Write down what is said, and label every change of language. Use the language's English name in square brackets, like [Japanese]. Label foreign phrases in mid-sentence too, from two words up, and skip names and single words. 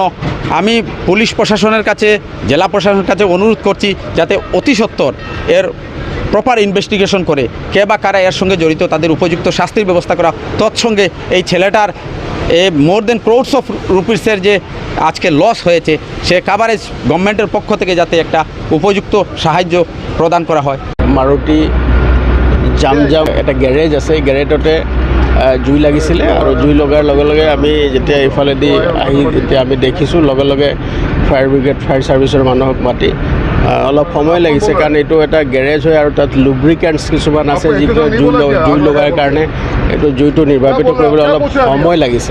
[Bangla] আমি পুলিশ প্রশাসনের কাছে, জেলা প্রশাসনের কাছে অনুরোধ করছি যাতে অতি সত্বর এর [English] proper investigation [Bangla] করে কে বা কারা এর সঙ্গে জড়িত তাদের উপযুক্ত শাস্তির ব্যবস্থা করা। তৎসঙ্গে এই ছেলেটার [English] more than crores of rupees [Bangla] যে আজকে লস হয়েছে সে [English] coverage government [Bangla] পক্ষ থেকে যাতে একটা উপযুক্ত সাহায্য প্রদান করা হয়। [Assamese] মাৰুতি জাম এটা গেৰেজ আছে, গেৰেজতে জুই লাগিছিলে আৰু জুই লগাৰ লগে লগে আমি যেতিয়া এইফালেদি আহি যেতিয়া আমি দেখিছোঁ, লগে লগে [English] fire brigade, fire service [Assamese] মানুহক মাতি অলপ সময় লাগিছে, কাৰণ এইটো এটা গেৰেজ হয় আৰু তাত লুব্ৰিকেণ্টছ কিছুমান আছে যিটো জুই লগাৰ কাৰণে এইটো জুইটো নিৰ্বাপিত কৰিবলৈ অলপ সময় লাগিছে।